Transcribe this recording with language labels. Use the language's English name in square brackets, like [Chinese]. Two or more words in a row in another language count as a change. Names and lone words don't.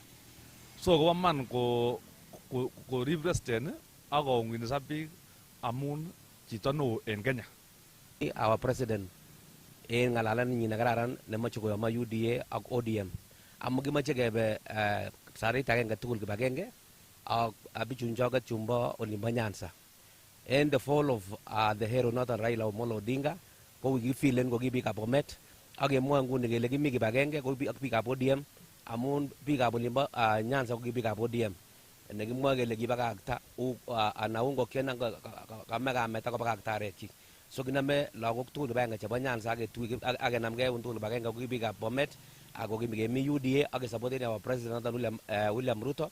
[Kalenjin] So kobo man korib president ak kong'unisa biik amun chito neo en Kenya. [English] Our president [Kalenjin] en ngalalan nyin nekararan nemoche koyomo UDA ak ODM amu kimoche kebe sarit agenge tugul kibagenge ak bichun choget chumbo olimbo Nyanza [English] in the fall of the hero [Kalenjin] noton Raila Omolo Odinga ko wikifilen ko kibikab Bomet ak kemwoe nguni kele kimi kibagenge ko ak bikab ODM amun bikab olimbo Nyanza ko bikab ODM nekimwoe kele kibakakta ana ungokiet kame kamet akobakakta arekyik so kiname lagok tugul kibagenge chebo Nyanza ak kenamgei tugul kibagenge ko bikab Bomet ako kemi UDA ak supporten [English] our president [Kalenjin] William Ruto.